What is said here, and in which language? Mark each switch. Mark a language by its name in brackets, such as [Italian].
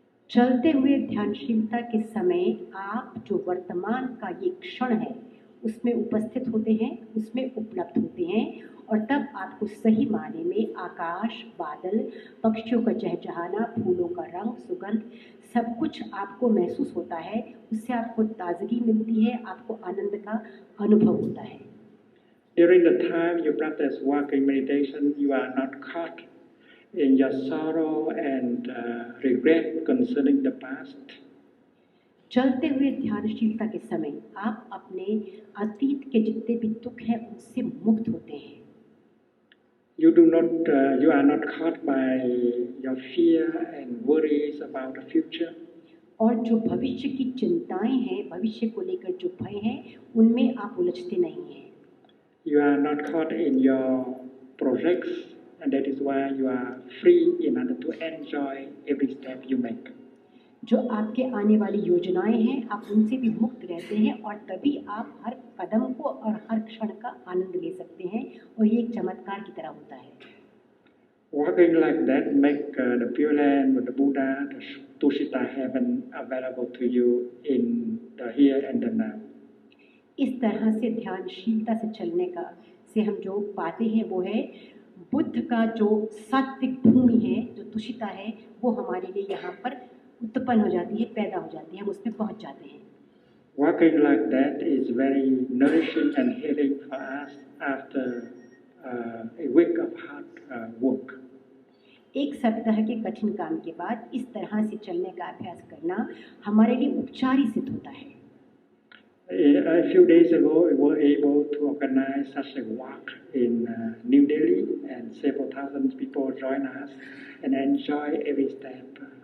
[Hindi] चलते हुए ध्यानशीलता के समय आप जो वर्तमान का ये क्षण है उसमें उपस्थित होते हैं, उसमें उपलब्ध होते हैं, और तब आपको सही मायने में आकाश, बादल, पक्षियों का चहचहाना, फूलों का रंग, सुगंध सब कुछ आपको महसूस होता है। उससे आपको ताजगी मिलती है, आपको आनंद का अनुभव होता है। [English] During the time you practice walking meditation, you are not caught in your sorrow and regret concerning the past. [Hindi] चलते हुए ध्यानशीलता के समय आप अपने अतीत के जितने भी दुख हैं उनसे मुक्त होते हैं। [English] you are not caught by your fear and worries about the future. [Hindi] और जो भविष्य की चिंताएं हैं, भविष्य को लेकर जो भय है, उनमें आप उलझते नहीं हैं। [English] You are not caught in your projects, and that is why you are free in order to enjoy every step you make. [Hindi] जो आपके आने वाली योजनाएं हैं, आप उनसे भी मुक्त रहते हैं और तभी आप हर कदम को और हर क्षण का आनंद ले सकते हैं और ये एक चमत्कार की तरह होता है। [English] Walking like that make the Pure Land with the Buddha, the Tushita heaven available to you in the here and the now. [Hindi] इस तरह से ध्यानशीलता से चलने का से हम जो पाते हैं वो है बुद्ध का जो सात्विक भूमि है, जो तुषिता है, वो हमारे लिए यहाँ पर उत्पन्न हो जाती है, पैदा हो जाती है, हम उसमें पहुँच जाते हैं। [English] Walking like that is very nourishing and healing for us after a week of hard work. [Hindi] एक सप्ताह के कठिन काम के बाद इस तरह से चलने का अभ्यास करना हमारे लिए उपचारी सिद्ध होता है। [English] A few days ago, we were able to organize such a walk in New Delhi, and several thousand people join us and enjoy every step.